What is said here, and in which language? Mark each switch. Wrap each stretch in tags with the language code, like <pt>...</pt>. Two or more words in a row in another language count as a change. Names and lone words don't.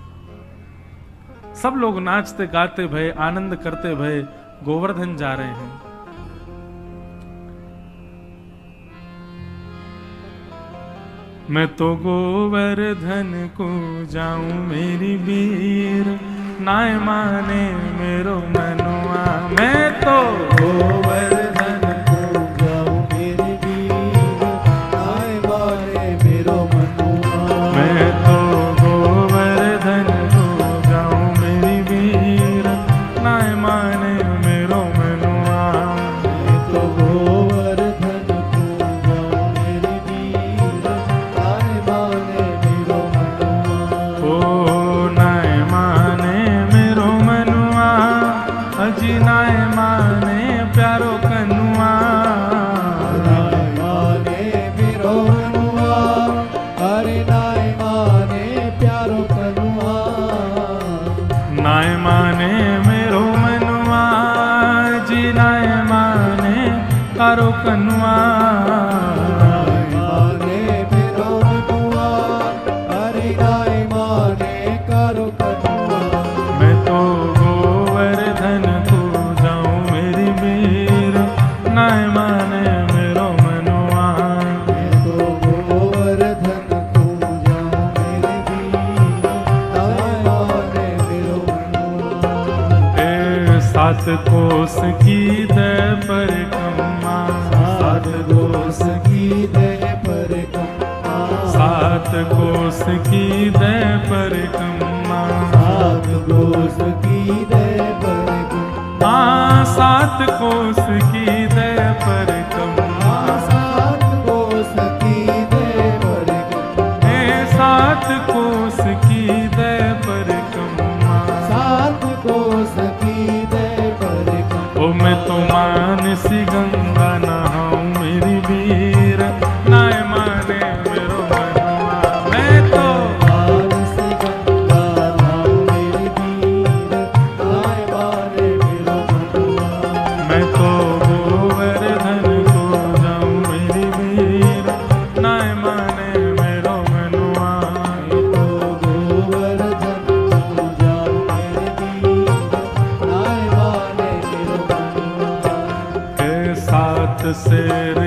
<hi>सब लोग नाचते गाते भय, आनंद करते भय गोवर्धन जा रहे हैं।</hi> <bra>मैं तो गोवर्धन को जाऊं मेरी वीर, नाय माने मेरो मनुआ। मैं तो गोवर्धन को जाऊं मेरी वीर, नाय माने मेरो मनुआ। मैं तो गोवर्धन को जाऊं मेरी वीर, नाय माने मेरो मनुआ। मैं तो गोवर्धन को जाऊं मेरी वीर, नाय माने मेरो मनुआ। ओ नाय माने मेरो मनुआ, अजी नाय माने प्यारो कनुआ। नाय माने मेरो मनुआ, अरे नाय माने प्यारो कनुआ। नाय माने मेरो मनुआ, जी नाय माने प्यारो कनुआ। नाय माने मेरो मनुआ, अरे नाय माने प्यारो कनुआ। मैं तो गोवर्धन को जाऊं मेरी वीर, नाय माने मेरो मनुआ। मैं तो गोवर्धन को जाऊं मेरी वीर, नाय माने मेरो मनुआ। ए सात कोस की दे परिक्रमा, सात कोस की दे परिक्रमा। सात कोस की दे परिक्रमा, सात कोस की दे परिक्रमा। सात कोस की दे परिक्रमा, सात कोस की दे परिक्रमा। सात कोस की दे परिक्रमा, सात कोस की दे परिक्रमा। ओ मैं तो मानसी गंगा नहाऊं मेरी वीर, नाय माने मेरो मनुआ। मैं तो मानसी गंगा नहाऊं मेरी वीर, नाय माने मेरो मनुआ। मैं तो गोवर्धन को जाऊं मेरी वीर, नाय माने मेरो मनुआ। मैं तो गोवर्धन को जाऊं मेरी वीर, नाय माने मेरो मनुआ। सात से</bra>